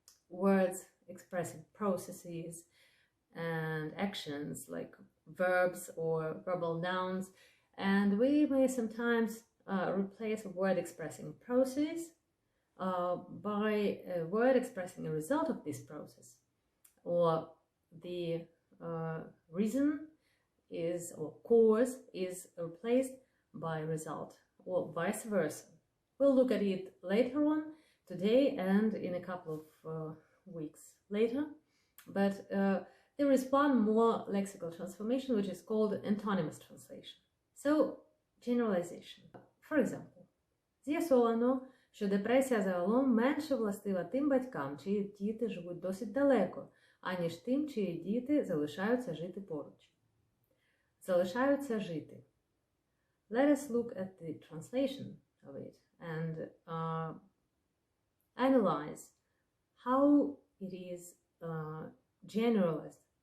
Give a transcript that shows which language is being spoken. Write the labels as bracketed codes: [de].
[en] words expressing processes and actions like verbs or verbal nouns, and we may sometimes replace a word expressing process by a word expressing a result of this process, or the reason is, or cause is replaced by result, or vice versa. We'll look at it later on today and in a couple of weeks later. But there is one more lexical transformation which is called antonymous translation. So, generalization. For example, [uk] з'ясовано, що депресія загалом менше властива тим батькам, чиї діти живуть досить далеко, аніж тим, чиї діти залишаються жити поруч. Залишаються жити. [en] Let us look at the translation of it and analyze how it is generalized.